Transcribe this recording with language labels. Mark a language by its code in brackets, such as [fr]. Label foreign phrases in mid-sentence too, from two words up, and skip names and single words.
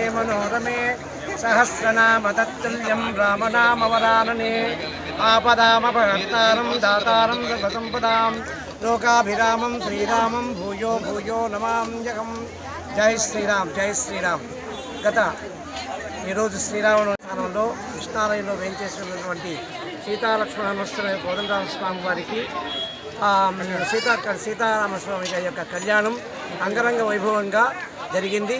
[sa] मनोरमे सहस्रनाम तत्तुल्यं रामनामवरानने आपदामपहर्तारं दातारं सर्वसम्पदां लोकाभिरामं श्रीरामं भूयो भूयो नमाम्यहं. [te] జై శ్రీరామ్, జై శ్రీరామ్. గత ఈరోజు శ్రీరాముల స్థానంలో కృష్ణాలయంలో వేంచేసినటువంటి సీతాలక్ష్మణ కోదండరామ స్వామి వారికి సీతారామస్వామి గారి యొక్క కళ్యాణం అంగరంగ వైభవంగా జరిగింది.